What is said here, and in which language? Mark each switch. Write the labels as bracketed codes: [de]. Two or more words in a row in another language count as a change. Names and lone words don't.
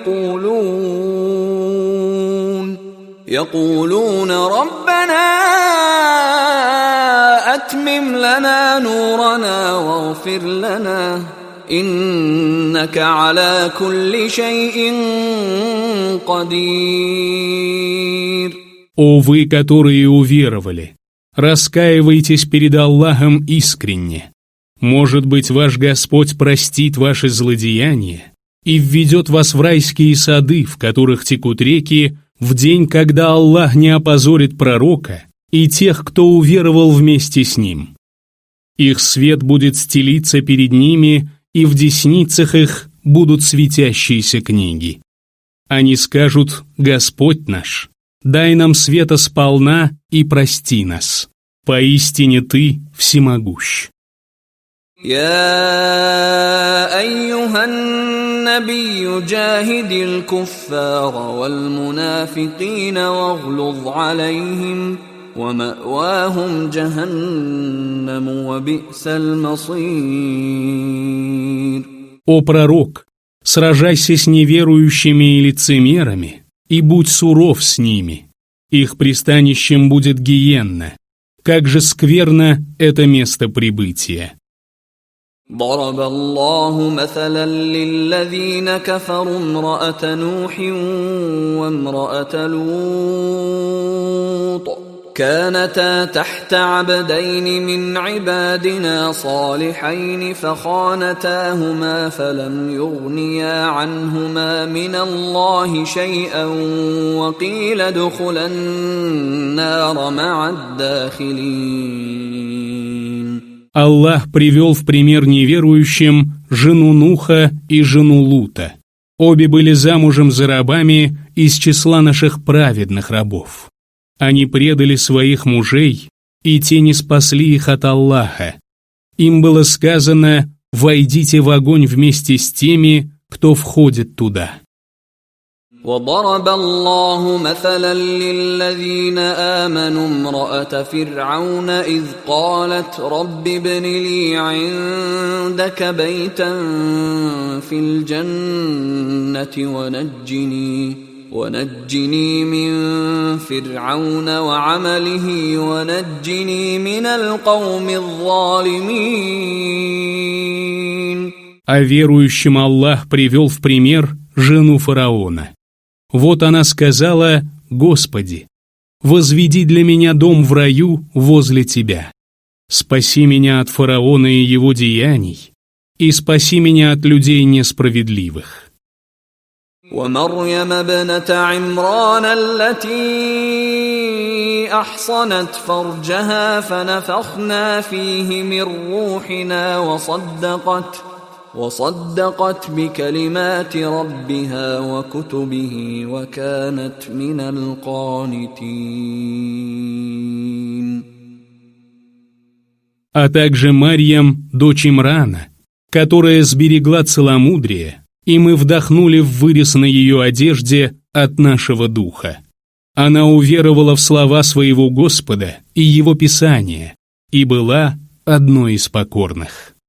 [ar] يقولون ربنا أتمم لنا نورنا واغفر لنا إنك على كل شيء قدير. [ru] О вы, которые уверовали, раскаивайтесь перед Аллахом искренне. Может быть, ваш Господь простит ваши злодеяния и введет вас в райские сады, в которых текут реки, в день, когда Аллах не опозорит пророка и тех, кто уверовал вместе с ним. Их свет будет стелиться перед ними, и в десницах их будут светящиеся книги. Они скажут: «Господь наш, дай нам света сполна и прости нас. Поистине Ты всемогущ». [ar] يا أيها النبي جاهد الكفار والمنافقين واغلظ عليهم ومأواهم جهنم وبئس المصير. [ru] О пророк, сражайся с неверующими и лицемерами, и будь суров с ними. Их пристанищем будет гиенна. Как же скверно это место прибытия. [ar] ضرب الله مثلا للذين كفروا امرأة نوح وامرأة لوط كانتا تحت عبدين من عبادنا صالحين فخانتاهما فلم يغنيا عنهما من الله شيئا وقيل ادخلا النار مع الداخلين. [ru] Аллах привел в пример неверующим жену Нуха и жену Лута. Обе были замужем за рабами из числа наших праведных рабов. Они предали своих мужей, и те не спасли их от Аллаха. Им было сказано: «Войдите в огонь вместе с теми, кто входит туда». [ar] وضرب الله مثلا للذين آمنوا امرأة فرعون إذ قالت رب ابن لي عندك بيتا في الجنة ونجني من فرعون وعمله ونجني من القوم الظالمين. [ru] А верующим Аллах привел в пример жену фараона. Вот она сказала: «Господи, возведи для меня дом в раю возле Тебя. Спаси меня от фараона и его деяний, и спаси меня от людей несправедливых». [ar] ومريم ابنة عمران التي أحصنت فرجها فنفخنا فيه من روحنا وصدقت بكلمات ربها وكتبه وكانت من القانتين. [ru] А также Марьям, дочь Имрана, которая сберегла целомудрие, и мы вдохнули в вырез на ее одежде от нашего духа. Она уверовала в слова своего Господа и его Писания, и была одной из покорных.